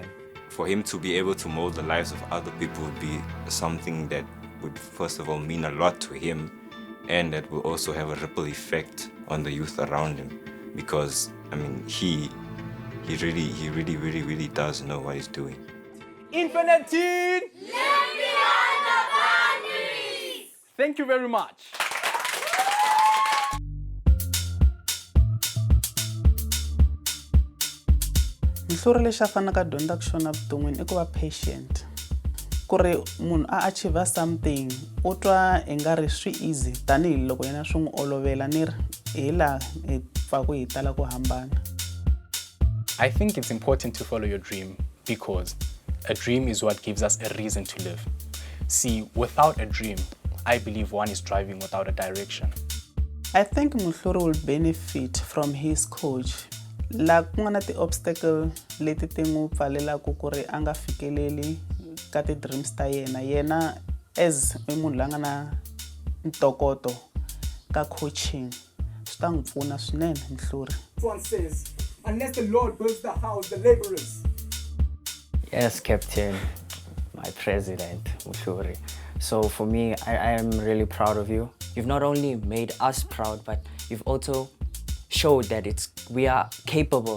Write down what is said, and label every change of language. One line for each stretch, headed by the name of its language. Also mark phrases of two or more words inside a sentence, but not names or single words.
English: For him to be able to mold the lives of other people would be something that would first of all mean a lot to him, and that will also have a ripple effect on the youth around him, because I mean he really does know what he's doing. Infinite Teen! Live beyond the boundaries! Thank you very much.
Tsonga: Muhluri lexi a fanaka dyondza ku xona vuton'wini I ku va patient. Ku ri munhu a
English: achieve something
Tsonga: u twa I nga ri swi easy tanihi loko yena swi n'wi olovela ni ri hi laha hi pfaku hi tala ku hambana.
English: I think it's important to follow your dream because a dream is what gives us a reason to live. See, without a dream, I believe one is driving without a direction. I think Muhluri will benefit from his coach.
Tsonga: La ku nga na ti-obstacle leti ti n'wi pfalelaku ku ri a nga fikeleli ka ti-dreams ta yena as munhu la nga na ntokoto ka coaching swi ta n'wi pfuna swinene Muhluri.
English: One says, unless the Lord builds the house, the laborers. Yes, Captain, my president, Muhluri. So for me, I am really proud of you. You've not only made us proud, but you've also showed that we are capable.